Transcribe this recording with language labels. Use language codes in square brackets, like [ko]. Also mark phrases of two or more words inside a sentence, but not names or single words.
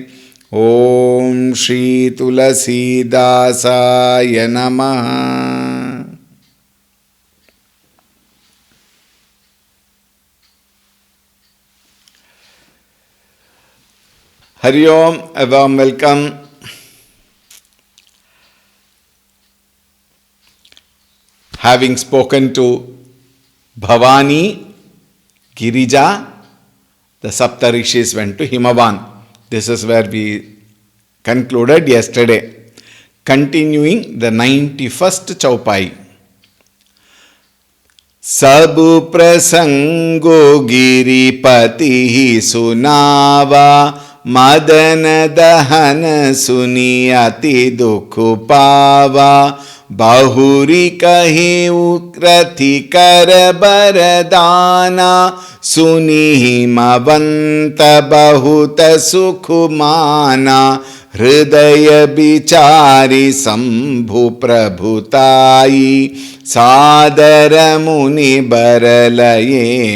[sa] ॐ श्री तुलसी दासाय नमः. हरि ॐ, [en] a warm welcome. Having spoken to Bhavani, Girija, the Saptarishis went to Himavan. This is where we concluded yesterday. Continuing the 91st Chaupai. [awa] सबु प्रसंगु गिरिपति सुनावा मदन दहन सुनि अति दुखु पावा बहुरी कही उक्रति कर बरदाना, सुनी मवंत बहुत सुख माना, हृदय विचारी शंभु प्रभुताई, सादर मुनि बरलये